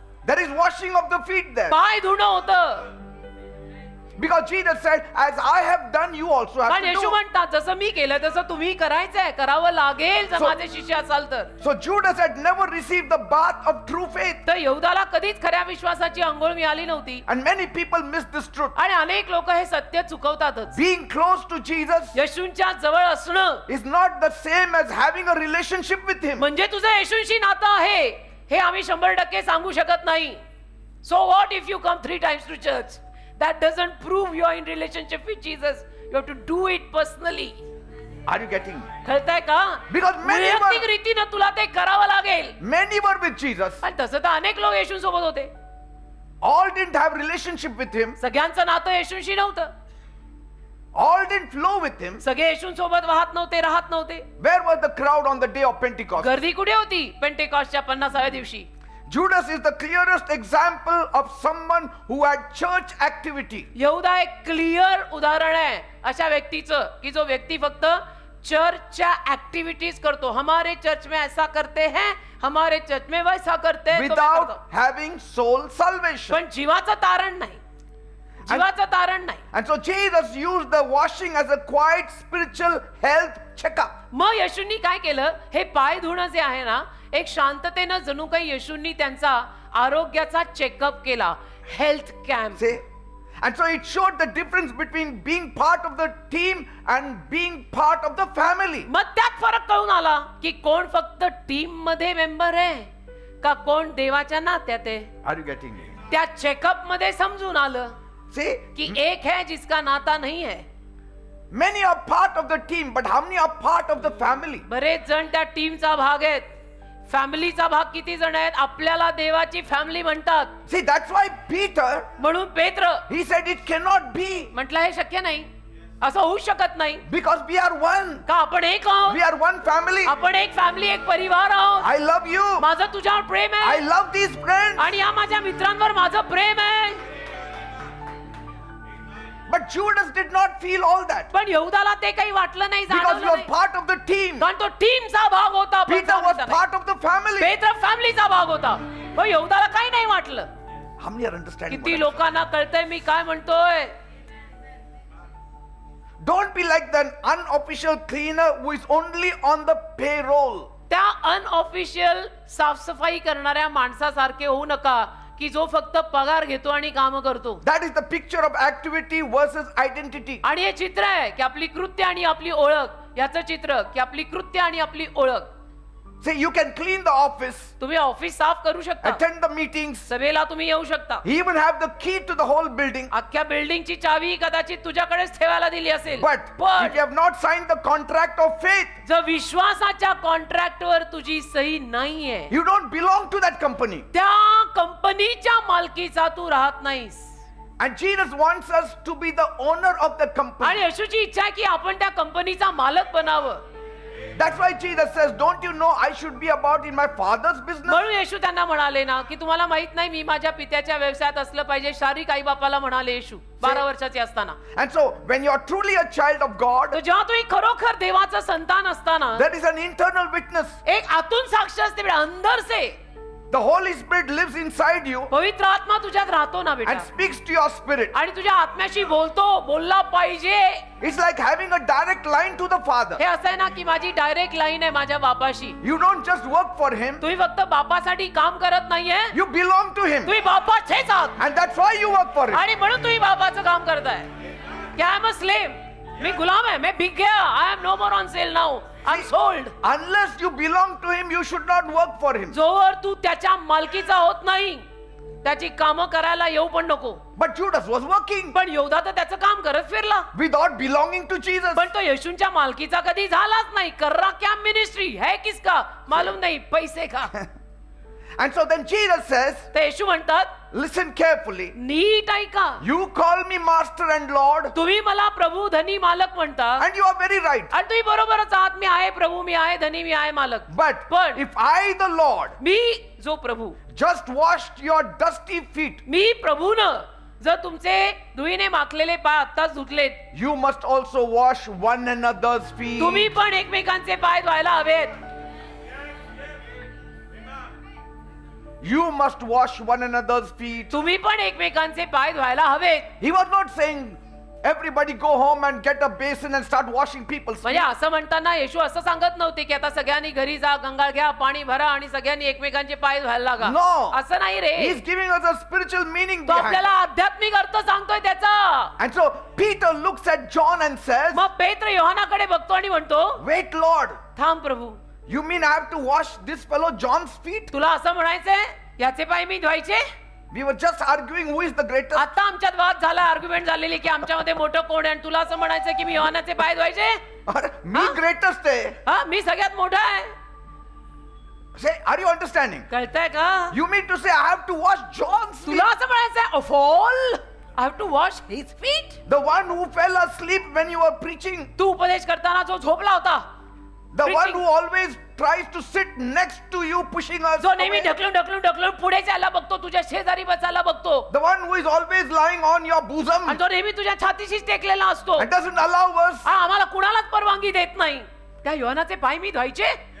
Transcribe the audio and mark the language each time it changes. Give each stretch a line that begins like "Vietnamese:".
English: There is washing of the feet there.
Marathi: पाय धुणं होतं.
English: Because Jesus said, as I have done, you also have
Marathi: कारण
English: to
Marathi: Yeshu
English: do.
Marathi: म्हणतात जसं मी केलं तसं तुम्ही करायचंय, करावं लागेल जर
English: So-
Marathi: माझे शिष्य असाल तर.
English: So Judas had never received the bath of true faith.
Marathi: तर यहूदाला कधीच खऱ्या विश्वासाची अंघोळ मिळाली नव्हती.
English: And many people miss this truth.
Marathi: आणि अनेक लोक हे सत्य चुकवतातच.
English: Being close to Jesus
Marathi: येशूंच्या जवळ असणं
English: is not the same as having a relationship with him.
Marathi: म्हणजे तुझं येशूंशी नातं आहे हे आम्ही 100% सांगू शकत नाही.
English: So what if you come 3 times to church? That doesn't prove you are in relationship with Jesus. You have to do it personally. Are you getting me?
Marathi: कळतंय का?
English: Because many
Marathi: वैयक्तिक
English: were,
Marathi: रीतीनं तुला ते करावं लागेल.
English: many were with Jesus.
Marathi: आणि तसं तर अनेक लोक येशूंसोबत होते.
English: All didn't have relationship with him.
Marathi: सगळ्यांचं नातं येशूंशी नव्हतं.
English: All didn't flow with him.
Marathi: सगळे येशूंसोबत वाहत नव्हते, राहत नव्हते.
English: Where was the crowd on the day of Pentecost?
Marathi: गर्दी कुठे होती पेंटेकॉस्टच्या 50व्या दिवशी?
English: Judas is the clearest example of someone who had church activity.
Marathi: यहूदा एक क्लिअर उदाहरण आहे अशा व्यक्तीचं की जो व्यक्ती फक्त चर्चच्या ऍक्टिव्हिटीज करतो.
Hindi: हमारे चर्च में ऐसा करते हैं, हमारे चर्च में वैसा करते हैं, तो मैं
English: Without
Marathi: करतो.
English: having soul salvation.
Marathi: पण जीवाचं तारण नाही, जीवाचं तारण नाही.
English: And so Jesus used the washing as a quiet spiritual health checkup.
Marathi: मग येशूंनी काय केलं? हे पाय धुणं जे आहे ना, एक शांततेनं जणू काही येशूंनी त्यांचा आरोग्याचा चेकअप केला, health camp.
English: See? And so it showed the difference between being part of the team and being part of the family.
Marathi: मग त्यात फरक कळून आला की कोण फक्त टीम मध्ये मेंबर आहे का कोण देवाच्या नात्यात आहे.
English: Are you getting me?
Marathi: त्या चेकअप मध्ये समजून आलं
English: See?
Hindi: कि एक है जिसका नाता नहीं है.
English: Many are part of the team, but how many are part of the family?
Marathi: बरेच जण त्या टीमचा भाग आहेत, फॅमिलीचा भाग किती जण आहेत? आपल्याला देवाची फॅमिली म्हणतात.
English: See, that's why Peter,
Marathi: म्हणून पेत्र
English: he said it cannot be
Marathi: म्हटलं हे शक्य नाही, असं होऊ शकत नाही.
English: because we are one.
Marathi: का आपण एक आहोत,
English: We are one family.
Marathi: आपण एक फॅमिली, एक परिवार आहोत.
English: I love you.
Marathi: माझं तुझ्यावर प्रेम
English: I
Marathi: आहे
English: love these friends.
Marathi: आणि या माझ्या मित्रांवर माझं प्रेम आहे.
English: But Judas did not feel all that
Marathi: पण यहूदाला ते काही वाटलं नाही,
English: because
Marathi: जाणवलं
English: he was
Marathi: नाही.
English: part of the team.
Marathi: कारण तो टीमचा भाग होता. पण
English: Peter was
Marathi: फॅमिलीचा नाही.
English: part of the family.
Marathi: पेत्र फॅमिलीचा भाग होता. पण यहूदाला काही नाही वाटलं.
English: How many are understanding?
Marathi: किती
English: what I'm
Marathi: लोकांना कळतंय मी काय म्हणतोय?
English: saying? Don't be like the unofficial cleaner who is only on the payroll.
Marathi: त्या अनऑफिशियल साफसफाई करणाऱ्या माणसासारखे होऊ नका की जो फक्त पगार घेतो आणि काम करतो.
English: That is the picture of activity versus identity.
Marathi: आणि हे चित्र आहे की आपली कृत्य आणि आपली ओळख, याचं चित्र की आपली कृत्य आणि आपली ओळख.
English: See, you can clean the office,
Marathi: तुम्ही ऑफिस साफ करू शकता,
English: attend the meetings,
Marathi: सभेला तुम्ही येऊ शकता,
English: even have the key to the whole building.
Marathi: अख्ख्या बिल्डिंगची चावी कदाचित तुझ्याकडेच ठेवायला दिली असेल.
English: But if you have not signed the contract of faith,
Marathi: जर विश्वासाच्या कॉन्ट्रॅक्टवर तुझी सही नाहीये,
English: you don't belong to that company.
Marathi: त्या कंपनीच्या मालकीचा तू राहत नाहीस.
English: And Jesus wants us to be the owner of the
Marathi: आणि
English: company.
Marathi: येशूची इच्छा आहे की आपण त्या कंपनीचा मालक बनावं.
English: That's why Jesus says, don't you know I should be about in my father's business?
Marathi: म्हणून येशू त्यांना म्हणाले ना की तुम्हाला माहित नाही मी माझ्या पित्याच्या व्यवसायात असलं पाहिजे. शारीरिक आई बापाला म्हणाले येशू 12 वर्षाचे असताना.
English: And so when you are truly a child of God,
Marathi: तर जेव्हा तुम्ही खरोखर देवाचं संतान असताना
English: there is an internal witness.
Marathi: एक आतून साक्ष असते बेटा,
Hindi: अंदर से
English: The Holy Spirit lives inside you
Marathi: पवित्र आत्मा तुझ्यात राहतो ना बेटा
English: and speaks to your spirit.
Marathi: आणि तुझ्या आत्म्याशी बोलला पाहिजे.
English: It's like having a direct line to the Father.
Marathi: हे असं आहे ना की माझी डायरेक्ट लाईन आहे माझ्या बापाशी.
English: You don't just work for Him,
Marathi: तुम्ही फक्त बापासाठी काम करत नाहीये,
English: you belong to Him.
Marathi: तुम्ही बापाचेच आहात
English: And that's why you work for Him.
Marathi: आणि म्हणून तुम्ही बापाचं काम करताय.
English: की I am a slave,
Marathi: मी गुलाम आहे,
Hindi: मैं बिक गया,
English: I am no more on sale now, I am sold. Unless you belong to Him, you should not work for Him.
Marathi: जोवर तू त्याच्या मालकीचा होत नाही त्याची कामं करायला येऊ पण नको.
English: But Judas was working
Marathi: पण योद्धा तर त्याचं काम करत फिरला,
English: without belonging to Jesus.
Marathi: पण तो येशूंच्या मालकीचा कधी झालाच नाही.
Hindi: कर्रा क्या मिनिस्ट्री है किसका मालूम नहीं, पैसे का.
English: And so then Jesus says,
Marathi: तर येशू म्हणतात
English: listen carefully.
Marathi: नीट ऐका,
English: You call me master and Lord,
Marathi: तुम्ही मला प्रभू धनी मालक म्हणता
English: and you are very right.
Marathi: आणि तुम्ही बरोबरच आहात. मी आहे प्रभू, मी आहे धनी, मी आहे मालक.
English: But
Marathi: पण
English: if I, the Lord,
Marathi: मी जो प्रभू,
English: just washed your dusty feet,
Marathi: मी प्रभूनं जर तुमचे धुईने माखलेले पाय आत्ताच धुतलेत,
English: you must also wash one another's feet.
Marathi: तुम्ही पण एकमेकांचे पाय धुवायला हवेत.
English: You must wash one another's feet.
Marathi: तुम्ही पण एकमेकांचे पाय धुवायला हवेत.
English: He was not saying, everybody go home and get a basin and start washing people's feet.
Marathi: म्हणजे असं म्हणताना येशू असं सांगत नव्हते की आता सगळ्यांनी घरी जा, गंगाळ घ्या, पाणी भरा आणि सगळ्यांनी एकमेकांचे पाय धुवायला लागा.
English: No.
Marathi: असं नाही रे.
English: He's giving us a spiritual meaning
Marathi: तो
English: behind
Marathi: आपल्याला
English: it.
Marathi: आध्यात्मिक अर्थ सांगतोय त्याचा.
English: And so Peter looks at John and says,
Marathi: मग पेत्र योहानाकडे बघतो आणि म्हणतो,
English: wait Lord,
Marathi: थांब प्रभू,
English: you mean I have to wash this fellow John's feet?
Marathi: तुला असं म्हणायचंय याचे पाय मी धुवायचे?
English: We were just arguing who is the greatest.
Marathi: आता आमच्यात वाद झाला, आर्ग्युमेंट झालेली की आमच्यामध्ये मोठं कोण आहे आणि तुला असं म्हणायचं की मी योहानाचे पाय धुवायचे? अरे, मी हा? greatest आहे. हा, मी सगळ्यात मोठा आहे.
English: Say, are you understanding?
Marathi: कळतंय का?
English: You mean to say I have to wash John's feet?
Marathi: तुला असं म्हणायचंय
English: of all I have to wash his feet? The one who fell asleep when you were preaching.
Marathi: तू उपदेश करताना जो झोपला होता,
English: The one Preaching. who always tries to sit next to you, pushing us
Marathi: जो नेहमी
English: away.
Marathi: ढकलून पुढे जायला बघतो, तुझ्या शेजारी बसायला बघतो
English: The one who is always lying on your bosom
Marathi: आणि जो नेहमी तुझ्या छातीशीच टेकलेला असतो,
English: and doesn't allow us.
Marathi: हा आम्हाला कुणालाच परवानगी देत नाही. त्या योहानाचे पाय मी धुवायचे?